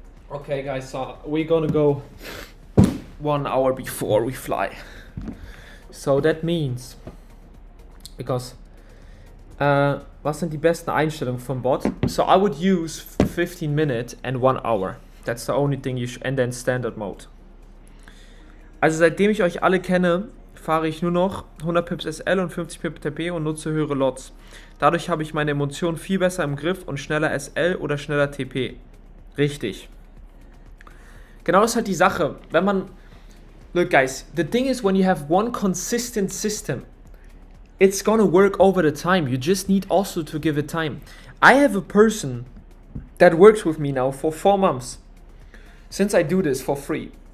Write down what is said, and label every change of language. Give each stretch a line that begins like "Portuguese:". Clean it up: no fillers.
English: Okay guys, so we're gonna go 1 hour before we fly. So that means, because
German: was sind die besten Einstellungen vom Bot?
English: So I would use 15 minutes and 1 hour. That's the only thing you should, and then standard mode.
German: Also seitdem ich euch alle kenne, fahre ich nur noch 100 Pips SL und 50 Pips TP und nutze höhere Lots. Dadurch habe ich meine Emotionen viel besser im Griff und schneller SL oder schneller TP. Richtig. Genau, das ist halt die Sache. Wenn man,
English: look guys, the thing is when you have one consistent system, it's gonna work over the time. You just need also to give it time. I have a person that works with me now for 4 months, since I do this for free.